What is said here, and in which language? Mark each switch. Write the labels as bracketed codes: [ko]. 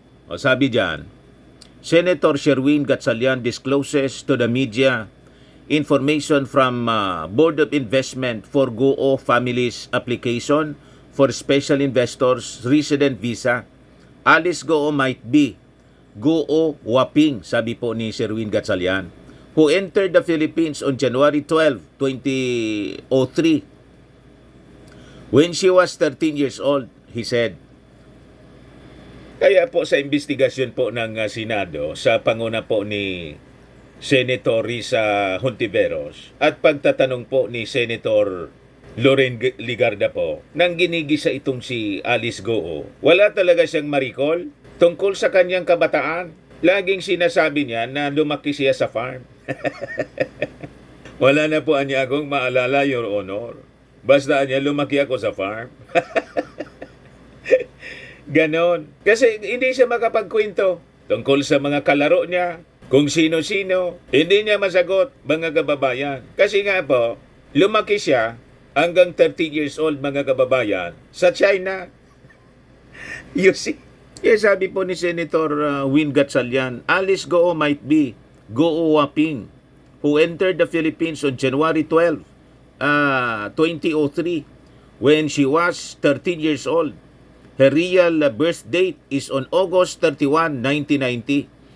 [tl] O sabi dyan, [en] Senator Sherwin Gatchalian discloses to the media information from Board of Investment for Goo Family's application for special investors resident visa. Alice Goo might be Goo Waping, [tl] sabi po ni [en] Sherwin Gatchalian, who entered the Philippines on January 12, 2003. When she was 13 years old, he said. [tl] Kaya po sa investigasyon po ng Senado, sa panguna po ni Senator Risa Hontiveros at pagtatanong po ni Senator Loren Ligarda po, nang ginigisa itong si Alice Goo, wala talaga siyang marikol tungkol sa kanyang kabataan. Laging sinasabi niya na lumaki siya sa farm. Wala na po anya akong maalala, [en] Your Honor. [tl] Basta niya lumaki ako sa farm. Ganon. Kasi hindi siya makapagkwento tungkol sa mga kalaro niya, kung sino-sino. Hindi niya masagot, mga kababayan. Kasi nga po, lumaki siya hanggang 30 years old, mga kababayan, sa China. [en] You see? [tl] Sabi po ni [en] Senator Win Gatchalian, Alice Goo might be Goo Waping, who entered the Philippines on January 12, 2003, when she was 13 years old. Her real birth date is on August 31, 1990.